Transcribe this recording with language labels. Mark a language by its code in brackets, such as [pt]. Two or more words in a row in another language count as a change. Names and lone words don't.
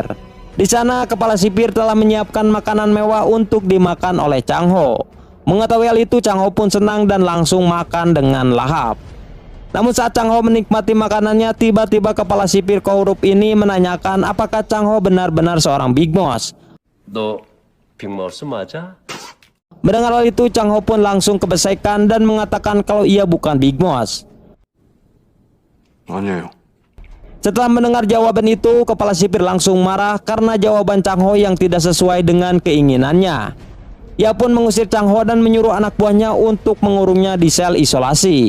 [id] Di sana kepala sipir telah menyiapkan makanan mewah untuk dimakan oleh Chang Ho. Mengetahui hal itu, Chang Ho pun senang dan langsung makan dengan lahap. Namun saat Chang Ho menikmati makanannya, tiba-tiba kepala sipir korup ini menanyakan apakah Chang Ho benar-benar seorang [en] Big Boss. [ko] 너 빅마우스 맞아? [id] Mendengar hal itu, Chang Ho pun langsung kebesekan dan mengatakan kalau ia bukan [en] Big Boss. [ko] 아니에요. [id] Setelah mendengar jawaban itu, kepala sipir langsung marah karena jawaban Chang Ho yang tidak sesuai dengan keinginannya. Ia pun mengusir Chang Ho dan menyuruh anak buahnya untuk mengurungnya di sel isolasi.